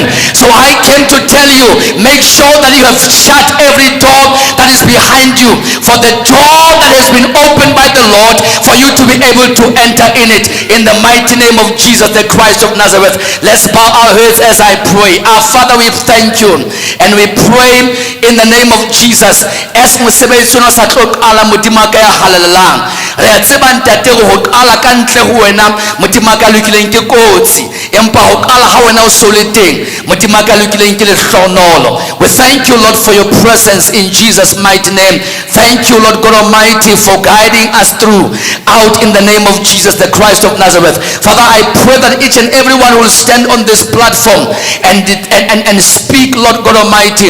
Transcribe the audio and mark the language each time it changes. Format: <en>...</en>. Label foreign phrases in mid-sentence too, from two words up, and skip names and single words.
<en>So I came to tell you, make sure that you have shut every door that is behind you, for the door that has been opened by the Lord, for you to be able to enter in it, in the mighty name of Jesus the Christ of Nazareth. Let's bow our heads as I pray. Our Father, we thank you and we pray in the name of Jesus.</en> <st>As mosebetsi ona sa tlo qala modimo ka ya halalelang, re a tseba ntate go qala ka ntle ho wena modimo ka lokileng ke kotsi, empa ho qala ha wena o so le teng modimo ka lokileng ke lehlohonolo.</st> <en>We thank you, Lord, for your presence in Jesus' mighty name. Thank you, Lord God Almighty, for guiding us through out in the name of Jesus the Christ of Nazareth. Father, I pray that each and everyone will stand on this platform and speak, Lord God Almighty.</en>